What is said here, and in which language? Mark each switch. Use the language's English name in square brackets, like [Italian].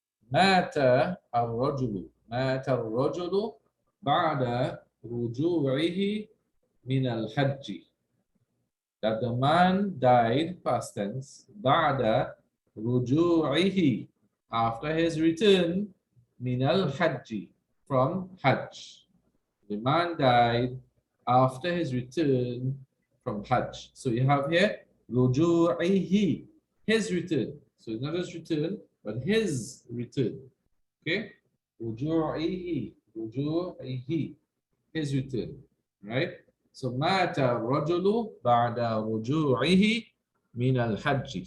[Arabic] مات الرجل مات الرجل بعد رجوعه من الحج. [English] That the man died, past tense, [Arabic] بعد رجوعه, [English] after his return, [Arabic] من الحج, [English] from Hajj. The man died after his return from Hajj. So you have here رجوعه, his return. So it's not his return, but his return. Okay? [Arabic] رجوعه, رجوعه, [English] his return. Right? [Arabic] So مات الرجل بعد رجوعه من الحج.